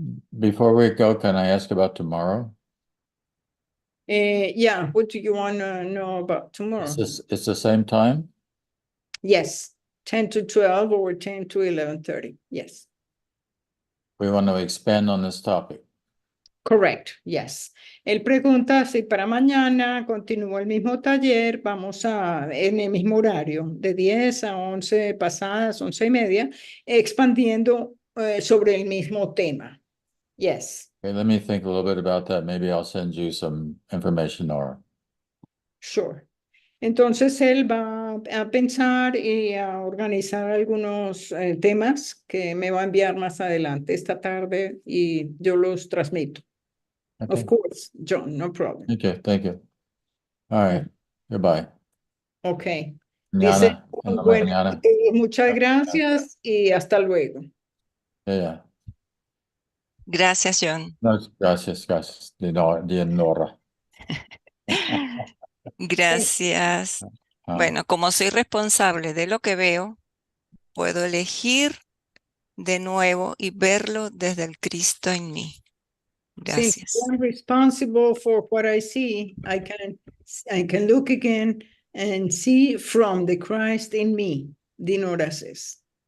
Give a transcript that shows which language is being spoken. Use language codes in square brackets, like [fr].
[en] Before we go, can I ask about tomorrow? Yeah, what do you want to know about tomorrow? It's the same time? Yes, 10 to 12 or 10 to 11:30. Yes. We want to expand on this topic. Correct, yes. [es] Él pregunta si para mañana continúa el mismo taller, vamos en el mismo horario, de 10 a 11 pasadas, 11:30, expandiendo sobre el mismo tema. [en] Yes. Okay, let me think a little bit about that. Maybe I'll send you some information, Nora. Sure. [es] Entonces él va a pensar y a organizar algunos temas que me va a enviar más adelante esta tarde y yo los transmito. [en] Okay. Of course, John, no problem. Thank you. All right. Goodbye. [es] Okay. Dice, Mañana, en la bueno, mañana. muchas gracias y hasta luego. [en] Yeah. [es] Gracias, John. No, gracias, Nora. Gracias. Bueno, como soy responsable de lo que veo, puedo elegir de nuevo y verlo desde el Cristo en mí. Gracias. [en] Since I'm responsible for what I see, I can look again and see from the Christ in me, Dinora says.